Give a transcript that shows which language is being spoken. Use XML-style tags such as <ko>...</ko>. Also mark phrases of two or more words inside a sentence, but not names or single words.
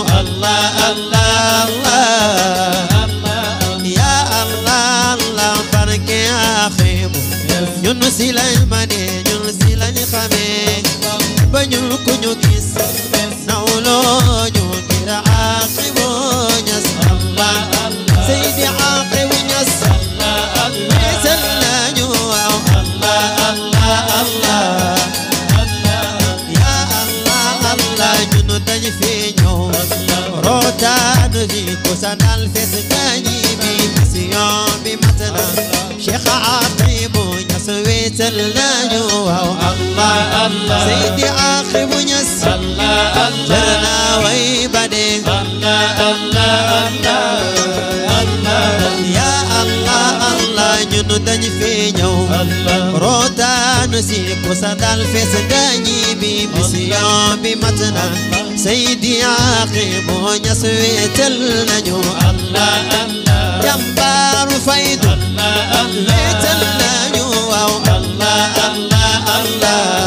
<wo>Allah Allah Allah</wo> <ar>يا الله الله</ar> <wo>barke Akhibou ñun si lañ mane ñun si lañ xamee bañul ku ñu gis nawloo ñu ngir Akhibou ñas Allah Allah Seydi Akhibou ñas Allah Allah wéetal nañu waaw Allah Allah Allah</wo> <ar>يا الله الله</ar> <wo>ñun dañ fi ñëw rootaanu fi ku sanal fes gañi bi mission bi matna Cheikh Akhibou ñas wéetal nañu waaw Allah Allah Seydi Akhibou ñas Allah Allah jarna way bade Allah Allah Allah</wo> <ar>يا الله الله</ar> <wo>ñun dañ fi ñëw rootaanu si ku sanal fes gañi bi mission bi matna Seydi Akhibou ñas wéetal nañu Allah Allah jàmbaaru faydu wéetal nañu waaw Allah Allah Allah</wo>